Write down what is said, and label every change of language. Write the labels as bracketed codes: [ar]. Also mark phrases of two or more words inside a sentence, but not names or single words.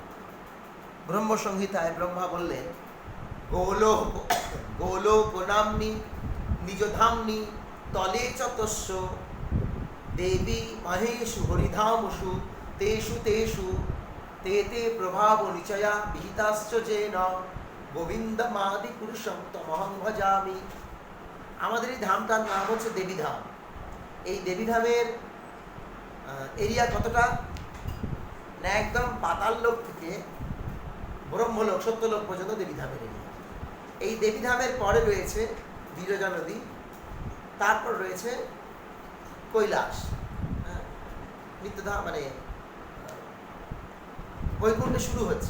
[bn] ব্রহ্মসংহিতায় ব্রহ্মা বললেন, [sa] গোলোক গোলোক নাম্নি নিজধাম্নি তলে চতস্য দেবী মহেশু হরিধামসু তেষু তেষু তে তে প্রভাব নিচয়া বিহিতাশ্চ যেন গোবিন্দমাদি পুরুষম তমহং ভজামি। [bn] আমাদের এই ধামটার নাম হচ্ছে দেবীধাম। এই দেবীধামের এরিয়া কতটা না, একদম পাতাল লোক থেকে ব্রহ্মলোক, সত্যলোক পর্যন্ত দেবীধামের এরিয়া। এই দেবীধামের পরে রয়েছে বিরজা নদী, তারপর রয়েছে কৈলাস, নিত্যধাম, মানে বৈকুণ্ঠে শুরু হচ্ছে।